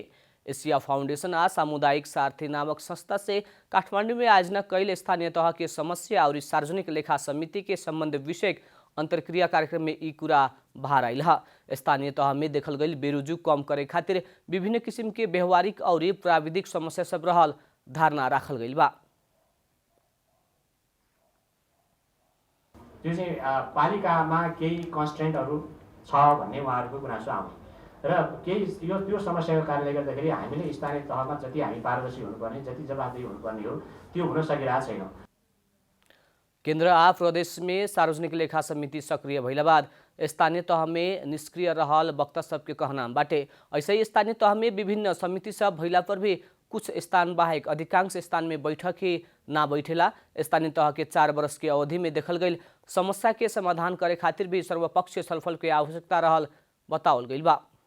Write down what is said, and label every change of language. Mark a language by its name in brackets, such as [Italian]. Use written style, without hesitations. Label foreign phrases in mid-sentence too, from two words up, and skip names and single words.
[Bhojpuri] एशिया फाउंडेशन आ सामुदायिक सारथी नामक संस्था से काठमांडू में आयोजना कैल स्थानीय तह के समस्या और सार्वजनिक लेखा समिति के संबंध विषय अंतरक्रिया कार्यक्रम में ई कुरा बाहर आयल है। स्थानीय तह में देखल गई बेरोजू कम करे खातिर विभिन्न किस्म के व्यवहारिक और प्राविधिक समस्या सब रहल धारणा राखल गई बा। [Nepali] त्यो चाहिँ पालिकामा केही कन्स्ट्रेन्टहरू छ भन्ने उहाँहरूको गुनासो आउँछ र केही त्यो समस्याको कारणले गर्दाखेरि हामीले स्थानीय तहमा जति हामी पारदर्शी हुनुपर्ने जति जवाफदेही हुनुपर्ने हो त्यो हुन सकिरहेको छैन। [Bhojpuri] केन्द्र आ प्रदेश में सार्वजनिक लेखा समिति सक्रिय भइला बाद स्थानीय तह में निष्क्रिय रहल वक्ता सबके कहना बाटे। ऐसे ही स्थानीय तह में विभिन्न समिति सब भइला पर भी कुछ स्थान बाहेक अधिकांश स्थान में बैठक ही ना बैठेला। स्थानीय तह के 4 वर्ष के अवधि में देखल गई समस्या के समाधान करे खातिर भी सर्वपक्षीय छलफल के आवश्यकता रहल बतावल गई बा।